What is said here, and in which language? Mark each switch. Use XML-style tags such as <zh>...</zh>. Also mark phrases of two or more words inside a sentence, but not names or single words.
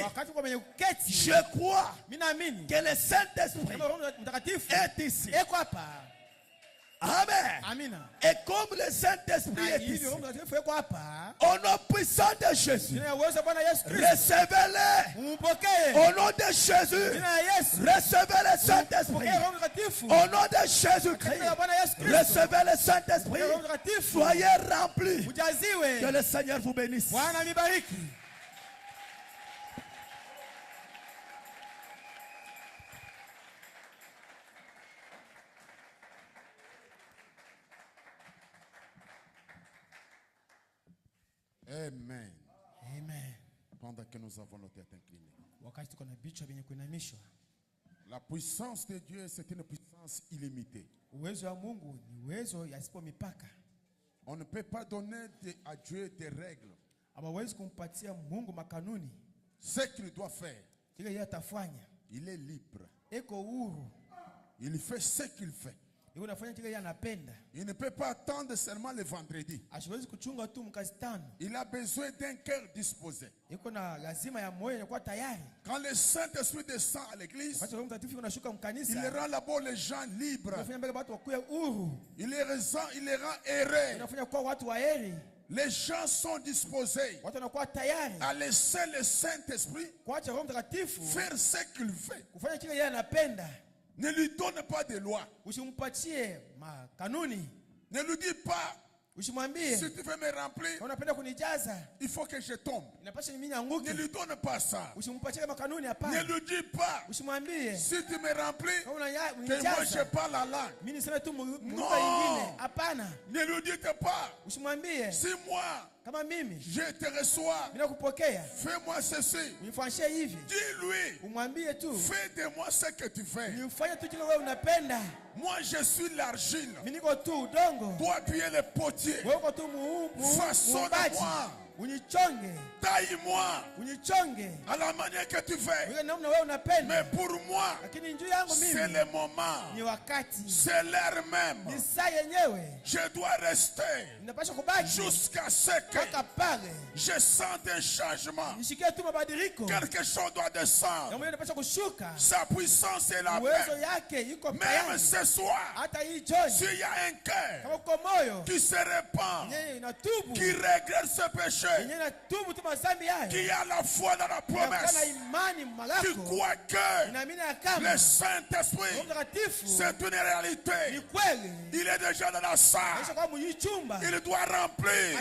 <sw>wakati kwa mwenye kuketi,</sw> <fr>je crois</fr> <sw>mimi naamini</sw> <fr>que le Saint-Esprit</fr> <sw>kama Roho Mtakatifu</sw> <fr>est ici.</fr> <sw>eko hapa.</sw> <fr>Amen.</fr> <sw>Amina.</sw> <fr>Et comme le Saint-Esprit</fr> <sw>Na</sw> <fr>est</fr> <sw>hivi</sw> <fr>ici,</fr> <sw>Roho Mtakatifu eko hapa,</sw> <fr>au nom puissant de Jésus,</fr> <sw>jina la uwezo Bwana Yesu Kristo,</sw> <fr>recevez-le.</fr> <sw>mpokee.</sw> <fr>Au nom de Jésus,</fr> <sw>Jina la Yesu,</sw> <fr>recevez le Saint-Esprit.</fr> <sw>mpokee Roho Mtakatifu.</sw> <fr>Au nom de</fr> <sw>Jina</sw> <fr>Jésus-Christ,</fr> <sw>la Bwana Yesu Kristo,</sw> <fr>recevez le Saint-Esprit.</fr> <sw>mpokee Roho Mtakatifu.</sw> <fr>Soyez remplis. Que</fr> <sw>Ujaziwe.</sw> <fr>le Seigneur vous bénisse.</fr> <sw>Bwana mibariki.</sw> <fr>Amen.</fr> <sw>Amen.</sw> <fr>Pendant que nous avons nos têtes inclinées.</fr> <sw>Wakati tuko na vichwa vyenye kuinamishwa,</sw> <fr>La puissance de Dieu, c'est une puissance illimitée.</fr> <sw>uwezo wa Mungu ni uwezo yasipo mipaka.</sw> <fr>On ne peut pas donner à Dieu des règles.</fr> <sw>Hawezi kumpatia Mungu makanuni.</sw> <fr>Ce qu'il doit faire,</fr> <sw>Kile yeye atafanya.</sw> <fr>il est libre.</fr> <sw>Eko huru.</sw> <fr>Il fait ce qu'il fait.</fr> <sw>Yeye anafanya kile yeye anapenda.</sw> <fr>Il ne peut pas attendre seulement le vendredi.</fr> <sw>Asiwezi kuchunga tu mkazi tano.</sw> <fr>Il a besoin d'un cœur disposé.</fr> <sw>Iko na lazima ya moyo kuwa tayari.</sw> <fr>Quand le Saint-Esprit descend à l'église,</fr> <sw>Wakati Roho Mtakatifu unashuka</sw> <fr>il</fr> <sw>mkanisa,</sw> <fr>rend là-bas les gens libres.</fr> <sw>unafanya mbele watu wakuwe huru.</sw> <fr>Il les rend heureux.</fr> <sw>Unafanya kwa watu waheri.</sw> <fr>Les gens sont disposés</fr> <sw>Watu wanakuwa tayari</sw> <fr>à laisser le Saint-Esprit</fr> <sw>kuacha Roho Mtakatifu</sw> <fr>faire ce qu'il fait.</fr> <sw>kufanya kile yeye anapenda.</sw> <fr>Ne lui donne pas de loi.</fr> <sw>Usimpatie makanuni.</sw> <fr>Ne lui dis pas,</fr> <sw>Usimwambie</sw> <fr>si tu veux me remplir,</fr> <sw>unapenda kunijaza,</sw> <fr>il faut que je tombe.</fr> <sw>inapasha mimi</sw> <fr>Ne</fr> <sw>nianguke.</sw> <fr>lui donne pas ça.</fr> <sw>Usimpatie makanuni,</sw> <fr>Ne</fr> <sw>hapana.</sw> <fr>lui dis pas,</fr> <sw>Usimwambie</sw> <fr>si tu me remplis,</fr> <sw>kama</sw> <fr>que moi je</fr> <sw>unijaza</sw> <fr>parle la langue.</fr> <sw>mimi niseme tu</sw> <fr>No.</fr> <sw>lugha nyingine, hapana.</sw> <fr>Ne lui dites pas,</fr> <sw>Usimwambie</sw> <fr>si moi</fr> <sw>kama mimi</sw> <fr>je te reçois,</fr> <sw>bila kupokea</sw> <fr>fais-moi ceci.</fr> <sw>unifanyie hivi.</sw> <fr>Dis-lui,</fr> <sw>Umwambie tu</sw> <fr>fais de moi ce que tu fais.</fr> <sw>unifanye tu kile wewe unapenda.</sw> <fr>Moi je suis l'argile.</fr> <sw>Mimi niko tu udongo,</sw> <fr>Toi tu es le potier.</fr> <sw>wewe uko tu muumbaji.</sw> <fr>Façonne-moi.</fr> <sw>Unichonge,</sw> <fr>Taille-moi</fr> <sw>unichonge</sw> <fr>à la manière que tu veux.</fr> <sw>ile namna wewe unapenda.</sw> <fr>Mais pour moi,</fr> <sw>Lakini njoo yangu</sw> <fr>c'est</fr> <sw>mimi</sw> <fr>le moment.</fr> <sw>ni wakati,</sw> <fr>C'est l'heure même.</fr> <sw>ni saa yenyewe,</sw> <fr>Je dois rester</fr> <sw>ninapaswa kubaki</sw> <fr>jusqu'à ce que</fr> <sw>mpaka pale</sw> <fr>je sente un changement.</fr> <sw>nishikie tu mabadiliko.</sw> <fr>Quelque chose doit descendre.</fr> <sw>Kama inapaswa kushuka,</sw> <fr>Sa puissance est la</fr> <sw>uwezo</sw> <fr>même.</fr> <sw>yake iko</sw> <fr>Même</fr> <sw>tayari.</sw> <fr>ce soir,</fr> <sw>Hata hii jioni</sw> <fr>s'il y a un cœur</fr> <sw>kama uko moyo</sw> <fr>qui se répand,</fr> <sw>yenyewe inatubu,</sw> <fr>qui regrette ce péché, qui a la foi dans la promesse, qui croit que le Saint-Esprit, c'est une réalité. Il est déjà dans la salle. Il doit remplir.</fr>